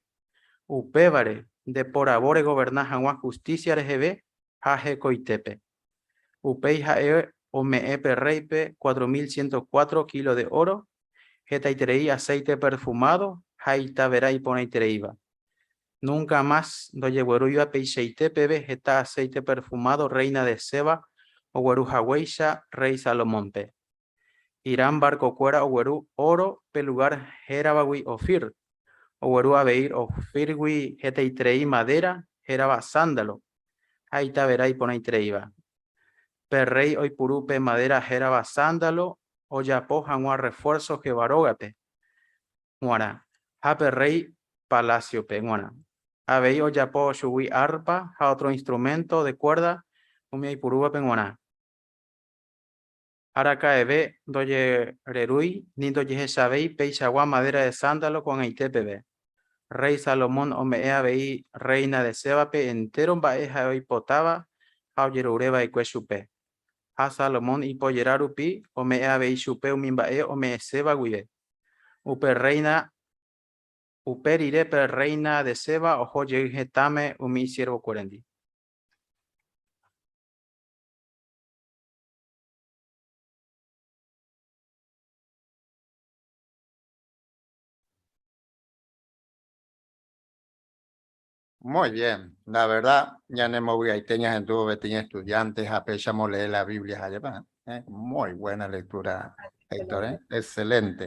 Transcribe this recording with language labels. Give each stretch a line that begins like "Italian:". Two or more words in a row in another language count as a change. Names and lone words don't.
Guarani: Upévare de porabore goberna hag̃ua justicia reheve ha hekoitépe. Upéi ha'e ome'ẽpe réipe 4104
Spanish: kilos de oro,
Guarani: hetaiterei
Spanish: aceite perfumado
Guarani: ha itavera iporãitereíva. Nunca más ndojeguerúiva peicheite peve heta
Spanish: aceite perfumado
Guarani: reina de Seba ogueruhaguéicha rey Salomónpe. Irán barcokuéra ogueru oro pe lugar héravagui Ofir. Ogueru aveir Ofirgui hetaiterei madera hérava sándalo ha itavera iporãitereíva. Pe rey oipuru pe madera hérava sándalo ojapo hag̃ua refuerzo Jehová-rógape g̃uarã ha pe rey palaciope g̃uarã. Avei ojapo chugui arpa ha
Spanish: otro instrumento de cuerda
Guarani: umi oipurúvape g̃uarã. Arakaeve ndojererúi ni ndojehechavéi peichagua
Spanish: madera de sándalo
Guarani: ko'ag̃aitépeve. Rey Salomón ome'ẽ avei reina de Sébape entero mba'e ha oipotáva ha ojerureva'ekue chupe. Ha Salomón ipojera rupi ome'ẽ avei chupe umi mba'e ome'ẽ Seba guive. Upe rire pe reina de Seba ohojey hetãme umi siervokuérendi.
Spanish: Muy bien, la verdad, ya no me voy a tener estudiantes, apechamos leer la Biblia allá, muy buena lectura, Héctor, excelente.